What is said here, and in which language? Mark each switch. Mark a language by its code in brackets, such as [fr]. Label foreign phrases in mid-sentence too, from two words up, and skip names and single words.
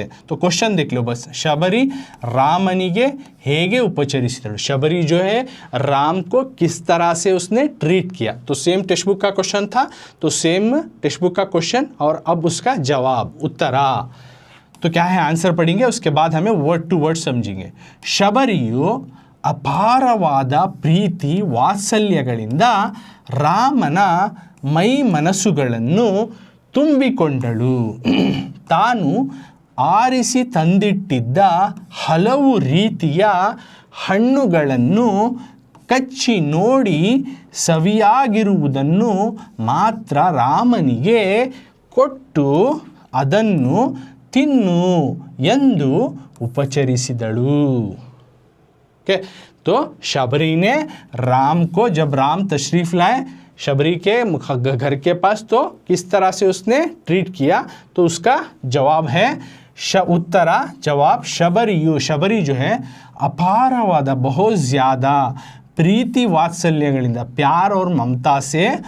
[hi] तो क्वेश्चन देख लो बस, [kn] ಶಬರಿ ರಾಮನಿಗೆ ಹೇಗೆ ಉಪಚರಿಸಿದಳು, [hi] शबरी जो है राम को किस तरह से उसने ट्रीट किया। तो [en] same text book [hi] का क्वेश्चन था, तो [en] same text book [hi] का क्वेश्चन और अब उसका जवाब उत्तरा। तो क्या है आंसर पढ़ेंगे, उसके बाद हमें [en] word to word [hi] समझेंगे। [kn] शबरियु ಅಪಾರವಾದ ಪ್ರೀತಿ ವಾತ್ಸಲ್ಯಗಳಿಂದ ರಾಮನ ಮೈ ಮನಸ್ಸುಗಳನ್ನು ತುಂಬಿಕೊಂಡಳು. ತಾನು ಆರಿಸಿ ತಂದಿಟ್ಟಿದ್ದ ಹಲವು ರೀತಿಯ ಹಣ್ಣುಗಳನ್ನು ಕಚ್ಚಿ ನೋಡಿ ಸವಿಯಾಗಿರುವುದನ್ನು ಮಾತ್ರ ರಾಮನಿಗೆ ಕೊಟ್ಟು ಅದನ್ನು ತಿನ್ನು ಎಂದು ಉಪಚರಿಸಿದಳು. [hi] तो तो शबरी ने राम को, जब राम तशरीफ़ लाए शबरी के घर के पास, तो किस तरह से उसने ट्रीट किया, तो उसका जवाब है उत्तरा जवाब शबरियु, शबरी जो है अपारवाद बहुत ज़्यादा [kn] ಪ್ರೀತಿ ವಾತ್ಸಲ್ಯಗಳಿಂದ [hi] प्यार और ममता से